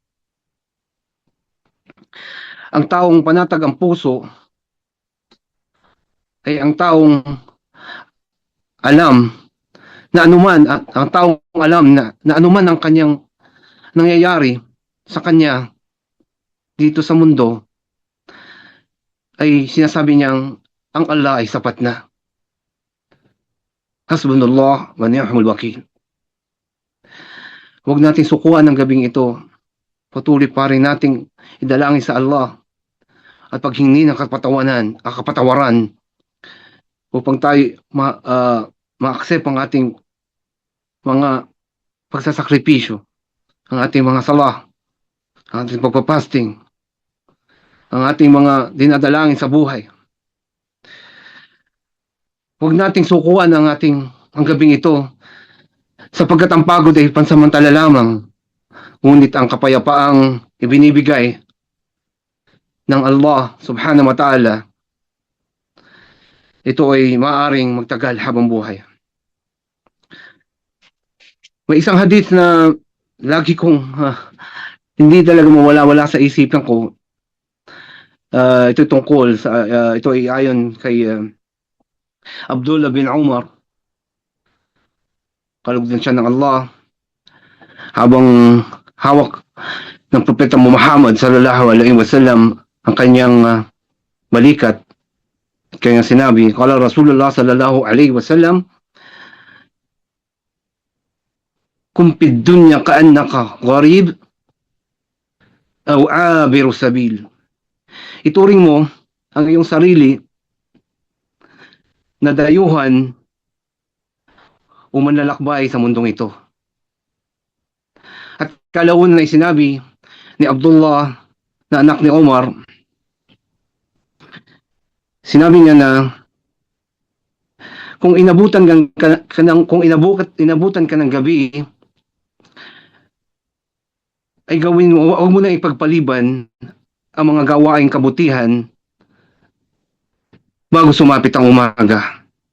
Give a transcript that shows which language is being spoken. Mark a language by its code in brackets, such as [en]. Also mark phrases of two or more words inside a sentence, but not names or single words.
[tl] Ang taong panatag ang puso ay ang taong alam na anuman, ang taong alam na anuman ang kanyang nangyayari sa kanya dito sa mundo, ay sinasabi niyang ang Allah ay sapat na. [ar] حسبنا الله ونعم الوكيل. [tl] Huwag nating sukuan ng gabing ito. Patuloy pa rin nating idalangin sa Allah at paghingi ng kapatawaran upang tayo ma-accept ang ating mga pagsasakripisyo, ang ating mga salah, ang ating pagpapasting, ang ating mga dinadalangin sa buhay. Huwag nating sukuan ang gabing ito sapagkat ang pagod ay pansamantala lamang, ngunit ang kapayapaang ibinibigay ng Allah [ar] سبحانه وتعالى, [tl] ito ay maaaring magtagal habang buhay. May isang hadith na lagi kong hindi talaga mawala-wala sa isipan ko. Ito tungkol sa ito ay ayon kay Abdullah bin Umar, kalugdan siya ng Allah, habang hawak ng Propeta Muhammad [ar] صلى الله عليه وسلم [tl] ang kanyang balikat. Kaya sinabi, [ar] قال رسول الله صلى الله عليه وسلم كن في الدنيا كأنك غريب أو عابر سبيل. [tl] Ituring mo ang iyong sarili na dayuhan o manlalakbay sa mundong ito. At kalaunan ay sinabi ni Abdullah na anak ni Omar, sinabi niya na kung inabutan ka ng gabi, ay gawin mo, huwag mo na ipagpaliban ang mga gawaing kabutihan bago sumapit ang umaga.